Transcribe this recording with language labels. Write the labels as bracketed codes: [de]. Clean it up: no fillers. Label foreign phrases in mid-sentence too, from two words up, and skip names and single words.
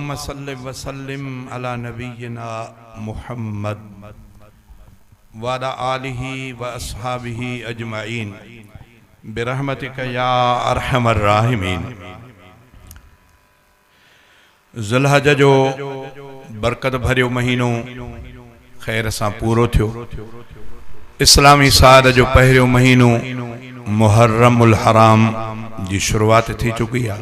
[ar] اللهم صل وسلم على نبينا محمد وعلى آله وأصحابه أجمعين برحمتك يا أرحم الراحمين. [sd] ज़ुल्हज जो बरकत भरियो महीनो खैर सां पूरो थियो। इस्लामी साल जो पहिरियों महीनो मुहर्रमुल हराम जी शुरुआत थी चुकी है।